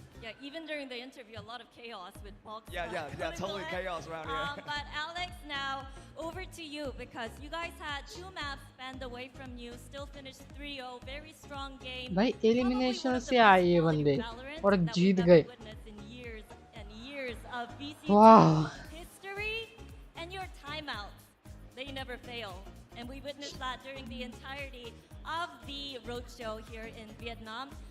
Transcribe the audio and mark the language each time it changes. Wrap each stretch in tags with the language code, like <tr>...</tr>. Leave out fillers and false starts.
<en>Yeah, even during the interview, a lot of chaos with box. Yeah, totally chaos around here. But Alex, now over to you, because you guys had 2 maps spanned away from you, still finished 3-0, very strong game.</en> <hi>भाई elimination से आए ये बंदे और जीत गए.</hi> <en>Years and years of VCT Wow. history, and your timeouts, they never fail. And we witnessed that during the entirety of the roadshow here in Vietnam.</en>